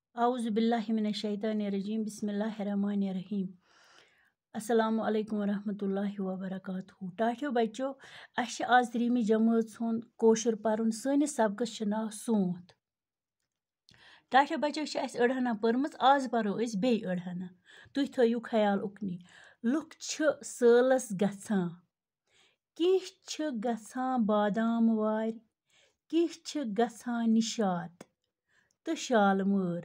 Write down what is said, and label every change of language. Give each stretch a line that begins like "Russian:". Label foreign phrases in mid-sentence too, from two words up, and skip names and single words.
Arabic: أعوذ بالله من الشيطان الرجيم بسم الله الرحمن الرحيم. السلام عليكم ورحمة الله وبركاته.
Kashmiri: टाठियो बच्चो अश आज 3वीं जमात हुंद कोशर परन। सानिस सबकस छ नाव सूंत। टाठियो बच्चो अस अड़हना परमज आज परो अस बे अड़हना। तुह थयु ख्याल उकनी। लुक छ सालस गछान। किह छ गछान बादाम वार, किह छ गछान निशात तो शालमर।